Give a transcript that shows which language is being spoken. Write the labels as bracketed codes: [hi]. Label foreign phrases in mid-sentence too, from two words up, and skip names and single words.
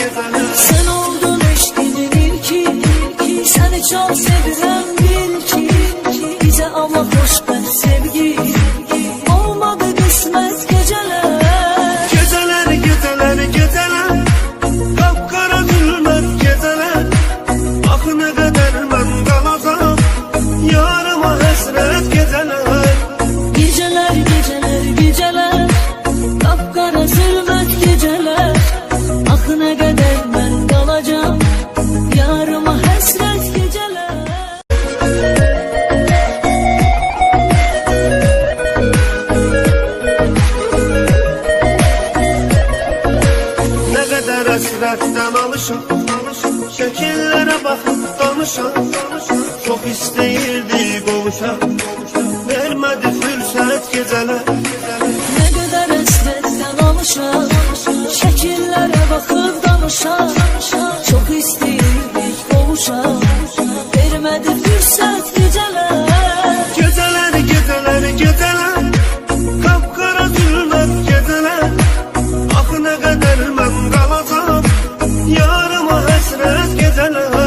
[tr] Sen oldun eşkimin ilki, seni çok sevirəm bil ki, bize ama hoşbəxt sevgi, olmadı kısmet geceler. Geceler, geceler, geceler, kapkara zülmət geceler. [az] Axı nə qədər mən qalacam, yarıma həsrət geceler. [tr] Geceler, geceler, geceler, kapkara zulmet geceler. Ah ne kadar ben kalacağım, yarıma hasret geceler. [az] Nə qədər əsrətdən alışan, şəkillərə baxıb danışan, çox istəyirdi qovuşan, vermədi fürsət gecələr. [tr] Ne kadar esretten alışan, şekillere bakıp danışan, çok isteyirdik qovuşan, vermedi fürsət geceler. Geceler, geceler, geceler, kapkara zülmət geceler. [az] Axı nə qədər mən qalacam, yarıma həsrət geceler.